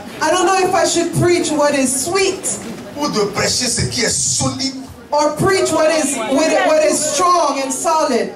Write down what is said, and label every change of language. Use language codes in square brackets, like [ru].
[en] I don't know if I should preach what is sweet, [fr] ou de prêcher ce qui est solide, [en] or preach what is strong and solid,